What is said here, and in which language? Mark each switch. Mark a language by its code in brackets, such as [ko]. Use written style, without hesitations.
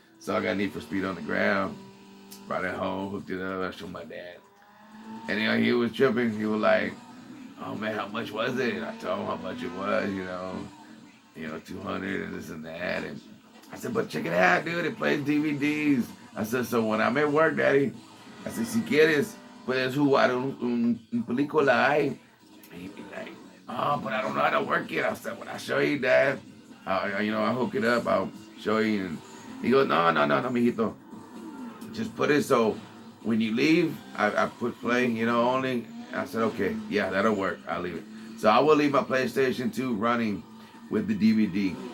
[en] So I got Need for Speed Underground, brought it home, hooked it up, I showed my dad. And you know, he was tripping. He was like, oh man, how much was it? And I told him how much it was, you know, 200 and this and that. And I said, but check it out, dude, it plays DVDs. I said, so when I'm at work, Daddy, I said, [es] si quieres, puedes jugar un película ahí. [en] And he'd be like, oh, but I don't know how to work it. I said, when I show you, Dad, I'll hook it up, I'll show you. And he goes, no, mijito. Just put it so when you leave, I put play, you know, only. I said, okay, yeah, that'll work. I'll leave it. So I will leave my PlayStation 2 running with the DVD.